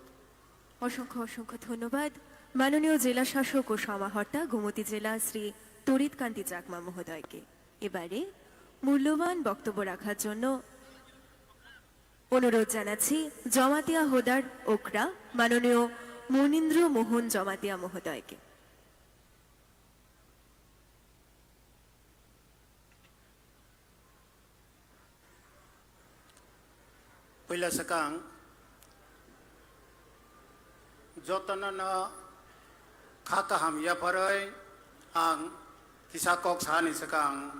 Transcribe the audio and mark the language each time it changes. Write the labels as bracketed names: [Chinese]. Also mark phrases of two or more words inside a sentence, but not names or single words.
[Bangla] অসংখ্য অসংখ্য ধন্যবাদ মাননীয় জেলা শাসক ও সমাহর্তা গোমতী জেলা শ্রী তড়িৎকান্তি চাকমা মহোদয়কে। এবারে মূল্যবান বক্তব্য রাখার জন্য অনুরোধ জানাচ্ছি জমাতিয়া হোদার ওকরা মাননীয় মনীন্দ্র মোহন জমাতিয়া মহোদয়কে। [Kok Borok] पहिला सकां जतन खाका हम या फरय आं किसा कक सानि सकां